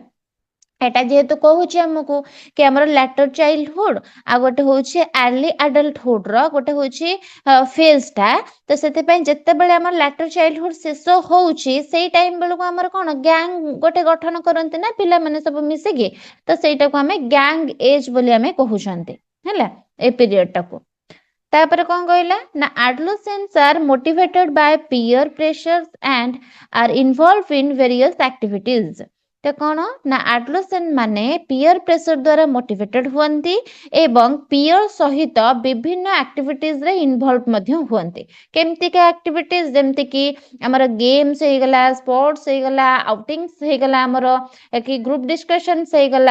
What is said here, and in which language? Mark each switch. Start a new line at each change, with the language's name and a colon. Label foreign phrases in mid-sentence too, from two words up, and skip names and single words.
Odia: ଏଟା ଯେହେତୁ କହୁଛି ଆମକୁ କି ଆମର
English: later childhood
Odia: ଆଉ ଗୋଟେ ହଉଛି
English: early adulthood
Odia: ର ଗୋଟେ ହଉଛି ଫେଜ ଟା, ତ ସେଥିପାଇଁ ଯେତେବେଳେ ଆମର
English: later childhood
Odia: ଶେଷ ହଉଛି ସେଇ ଟାଇମ ବେଳକୁ ଆମର କଣ ଗ୍ୟାଙ୍ଗ ଗୋଟେ ଗଠନ କରନ୍ତି ନା ପିଲାମାନେ ସବୁ ମିଶିକି, ତ ସେଇଟାକୁ ଆମେ
English: gang age
Odia: ବୋଲି ଆମେ କହୁଛନ୍ତି ହେଲା ଏ ପିରିୟଡ ଟାକୁ। ତାପରେ କଣ କହିଲା ନା
English: adolescents are motivated by peer pressures and are involved in various activities.
Odia: ତ କଣ ନା adolescent ମାନେ
English: peer pressure
Odia: ଦ୍ଵାରା ମୋଟିଭେଟେଡ ହୁଅନ୍ତି ଏବଂ ପିୟର ସହିତ ବିଭିନ୍ନ ଆକ୍ଟିଭିଟିଜ ରେ ଇନଭଲ୍ଭ ମଧ୍ୟ ହୁଅନ୍ତି। କେମିତିକା ଆକ୍ଟିଭିଟିଜ ଯେମିତି କି ଆମର ଗେମ୍ସ ହେଇଗଲା, ସ୍ପୋର୍ଟସ ହେଇଗଲା, ଆଉଟିଙ୍ଗସ ହେଇଗଲା, ଆମର କି
English: group discussions
Odia: ହେଇଗଲା।